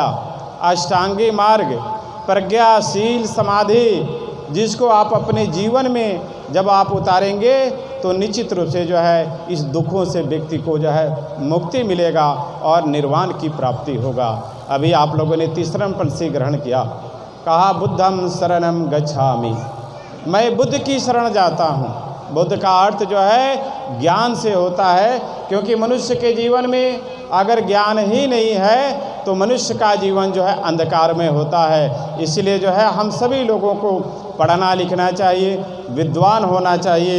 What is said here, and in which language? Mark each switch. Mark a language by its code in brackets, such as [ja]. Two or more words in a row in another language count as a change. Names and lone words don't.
[hi] अष्टांगी मार्ग, प्रज्ञा, शील, समाधि, जिसको आप अपने जीवन में जब आप उतारेंगे तो निश्चित रूप से जो है इस दुखों से व्यक्ति को जो है मुक्ति मिलेगा और निर्वाण की प्राप्ति होगा। अभी आप लोगों ने तीसरा पंथी ग्रहण किया, कहा [pi] बुद्धम शरणम गच्छामि, [hi] मैं बुद्ध की शरण जाता हूँ। बुद्ध का अर्थ जो है ज्ञान से होता है, क्योंकि मनुष्य के जीवन में अगर ज्ञान ही नहीं है तो मनुष्य का जीवन जो है अंधकार में होता है। इसलिए जो है हम सभी लोगों को पढ़ना लिखना चाहिए, विद्वान होना चाहिए।